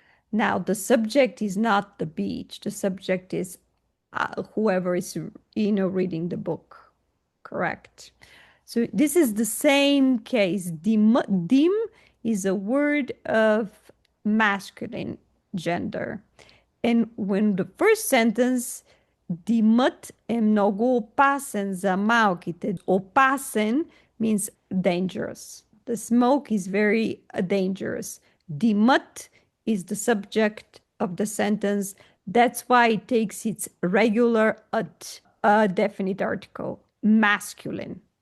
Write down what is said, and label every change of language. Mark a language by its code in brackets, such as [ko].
[en] Now, the subject is not the beach. The subject is whoever is, reading the book. Correct. So this is the same case. Dim is a word of masculine gender. And when the first sentence, [bg] Димът е много опасен за малките. [en] Опасен means dangerous. The smoke is very dangerous. Димът is the subject of the sentence. That's why it takes its regular a definite article, masculine.